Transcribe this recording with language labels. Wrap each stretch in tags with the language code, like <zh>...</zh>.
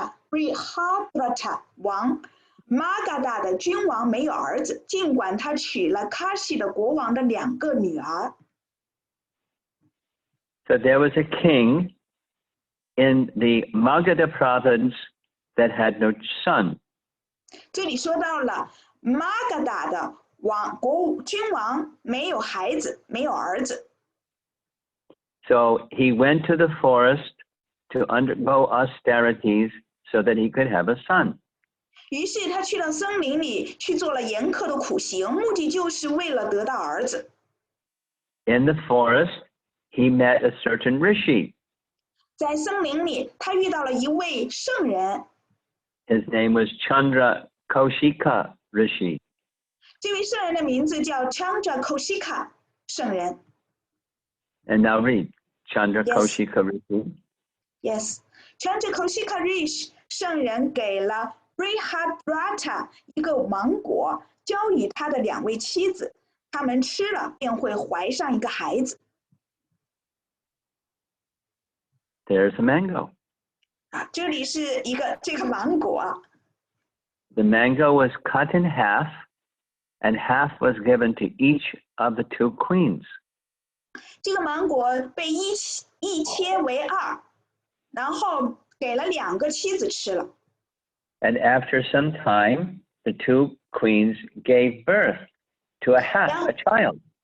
<zh>Brihadrata 王 Magadha 的君王没有儿子，尽管他娶了 Kashi 的国王的两个女儿。</zh> <en>So there was a king in the Magadha province that had no son.</en> <zh>这里说到了 Magadha 的君王没有孩子，没有儿子。</zh> <en>So he went to the forest to undergo austerities so that he could have a son.</en> <zh>于是他去到森林里去做了严苛的苦行，目的就是为了得到儿子。</zh> <en>In the forest, he met a certain rishi.</en> <zh>在森林里，他遇到了一位圣人。</zh> <en>His name was Chandra Kaushika Rishi.</en> <zh>这位圣人的名字叫 Chandra Kaushika 圣人。</zh> <en>And now read Chandra Yes. Kaushika Rishi.</en> <zh>Yes, Chandra Kaushika Rishi 圣人给了 Brihadrata 一个芒果，交予他的两位妻子，他们吃了便会怀上一个孩子。</zh> <en>There's a mango.</en> <zh>这里是这个芒果。</zh> <en>The mango was cut in half and half was given to each of the 2 queens.</en> <zh>这个芒果被一切为2，然后给了2个妻子吃了。</zh> <en>And after some time, the 2 queens gave birth to a half, a child.</en>